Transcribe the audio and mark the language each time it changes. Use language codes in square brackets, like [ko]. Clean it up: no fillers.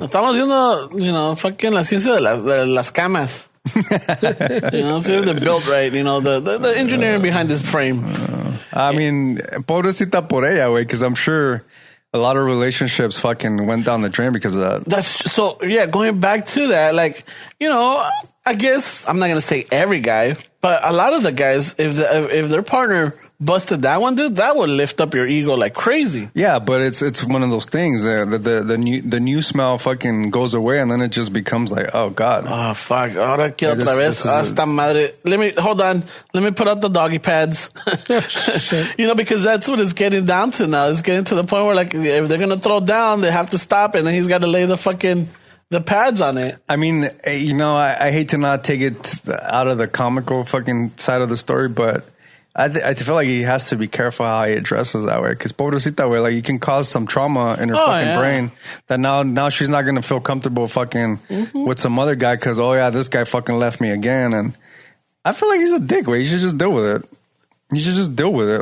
[es] Estamos viendo, [en] you know, fucking [es] la ciencia de las camas. [en] You know, see if they're built right. You know, the engineering behind this frame. I mean, [es] pobrecita por ella, [en] way, because I'm sure a lot of relationships fucking went down the drain because of that. That's so, yeah, going back to that, like, you know, I guess I'm not going to say every guy, but a lot of the guys, if their partner busted that one, dude, that would lift up your ego like crazy. Yeah, but it's one of those things. The new smell fucking goes away, and then it just becomes like, oh god. Oh fuck! [es] Ahora que otra vez hasta madre. [en] Hold on. Let me put out the doggy pads. You know, because that's what it's getting down to now. It's getting to the point where like if they're gonna throw down, they have to stop, and then he's got to lay the pads on it. I mean, you know, I hate to not take it out of the comical fucking side of the story, but I feel like he has to be careful how he addresses that way, because pobrecita, way, like you can cause some trauma in her brain that now she's not gonna feel comfortable fucking with some other guy because this guy fucking left me again, and I feel like he's a dick. Way, you should just deal with it. You should just deal with it.